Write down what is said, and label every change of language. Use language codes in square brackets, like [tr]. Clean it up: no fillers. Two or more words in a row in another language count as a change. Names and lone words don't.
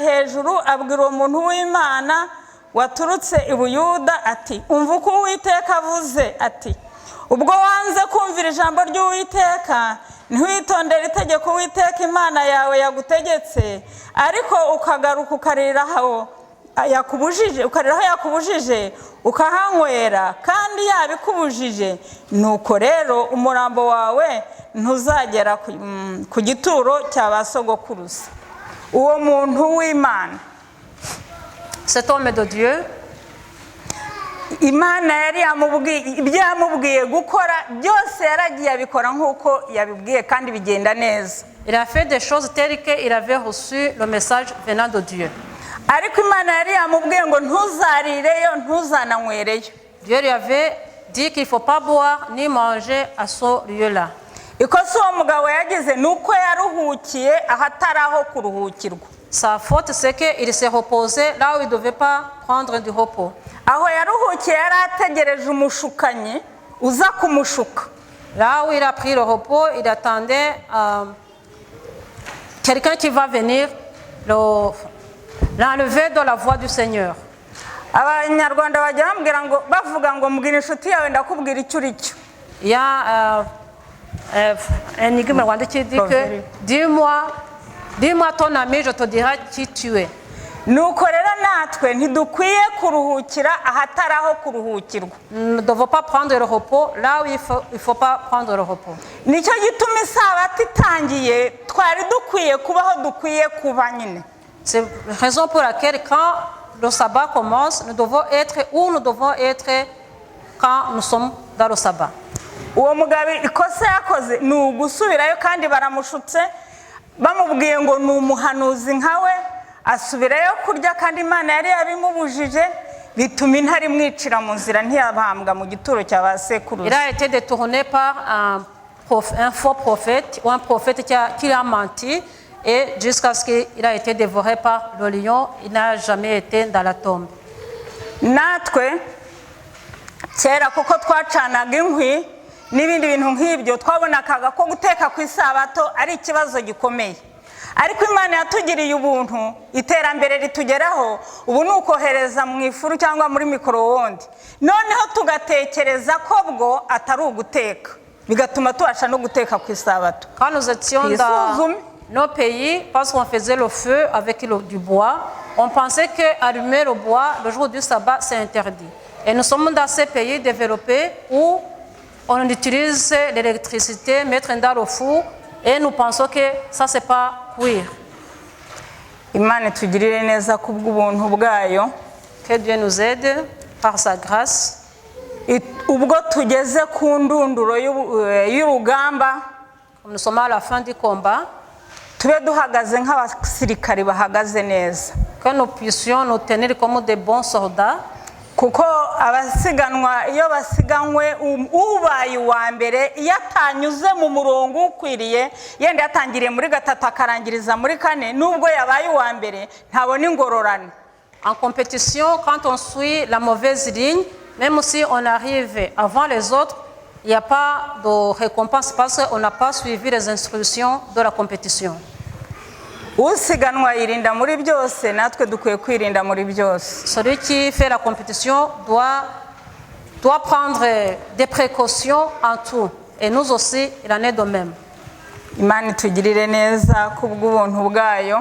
[rw] hejuru abwira uwo muntu w'Imana waturutse i Buyuda ati umva uko Uwiteka avuze ati ubwo wanze kumvira ijambo ry'Uwiteka ntiwitondere itegeko Uwiteka Imana yawe yagutegetse, ariko ukagaruka ukariraho yakubujije ukahanywera, kandi yabikubujije, nuko rero umurambo wawe ntuzagera ku gituro cya ba sogokuruza. uwo muntu w'Imana, [fr] cet homme de Dieu, [rw] Imana yari yamubwiye gukora byose, yaragiye abikora nk'uko yabibwiye kandi bigenda neza. [fr] il a fait des choses telles qu'il avait reçu le message venant de Dieu. [rw] ariko Imana yari yamubwiye ngo ntuzarireyo ntuzananywereyo. [fr] Dieu lui avait dit qu'il ne faut pas boire ni manger à ce lieu-là. [rw] ikosa uwo mugabo yagize ni uko yaruhukiye ahatari aho kuruhukirwa. [fr] Sa faute, c'est qu'il s'est reposé là où il ne devait pas prendre du repos. [rw] aho yaruhukiye yari ategereje umushukanyi uza kumushuka. [fr] Là où il a pris le repos, il attendait quelqu'un qui va venir l'enlever de la voie du Seigneur. [rw] abanyarwanda bajya bavuga ngo mbwira inshuti yawe ndakubwira icyo uri cyo. [fr] Il y a un énigme rwandais qui dit que dis-moi ton ami, je te dirai qui tu es. [rw] nuko rero natwe ntidukwiye kuruhukira ahatari aho kuruhukirwa. [fr] Nous ne devons pas prendre le repos là où il ne faut pas prendre le repos. [rw] nicyo gituma isabato itangiye twari dukwiye kubaho dukwiye kuba nyine. [fr] C'est la raison pour laquelle quand le sabbat commence, nous devons être où nous devons être quand nous sommes dans le sabbat. [rw] uwo mugabo ikosa yakoze ni ugusubirayo, kandi baramushutse bamubwiye ngo ni umuhanuzi nkawe, asubirayo kurya, kandi Imana yari yabimubujije, bituma intare imwicira mu nzira, ntiyabambwa mu gituro cya ba sekuruza. [fr] Il a été détourné par un faux prophète ou un prophète qui a menti, et jusqu'à ce qu'il a été dévoré par le lion, il n'a jamais été dans la tombe. [rw] natwe kera kuko twacanaga inkwi n'ibindi bintu nk'ibyo, twabonakaga ko guteka ku isabato ari ikibazo gikomeye. ariko Imana yatugiriye ubuntu, iterambere ritugeraho, ubu ni ukohereza mu ifuru cyangwa muri micro-onde, noneho tugatekereza ko bwo atari uguteka, bigatuma tubasha no guteka ku isabato. [fr] Quand nous étions dans nos pays, parce qu'on faisait le feu avec du bois, on pensait qu'allumer le bois le jour du sabbat, c'est interdit. Et nous sommes dans ces pays développés où on utilise l'électricité, mettre dans le four, et nous pensons que ça, c'est pas cuire. [rw] Imana itugirire neza kubw'ubuntu bwayo. [fr] Que Dieu nous aide par sa grâce. [rw] ubwo tugeze ku ndunduro y'urugamba, [fr] Nous sommes à la fin du combat. [rw] tube duhagaze nk'abasirikari bahagaze neza. [fr] Que nous puissions nous tenir comme des bons soldats. [rw] kuko abasiganwa iyo basiganywe ubaye uwa mbere, iyo atanyuze mu murongo ukwiriye, yenda yatangiriye muri gatatu akarangiriza muri kane, nubwo yabaye uwa mbere ntabona ingororano. [fr] En compétition, quand on suit la mauvaise ligne, même si on arrive avant les autres, il n'y a pas de récompense parce qu'on n'a pas suivi les instructions de la compétition. [rw] usiganwa yirinda muri byose, natwe dukwiye kwirinda muri byose. [fr] Celui qui fait la compétition doit doit prendre des précautions en tout. Et nous aussi, il en est de même. [rw] imana itugirire neza kubw'ubuntu bwayo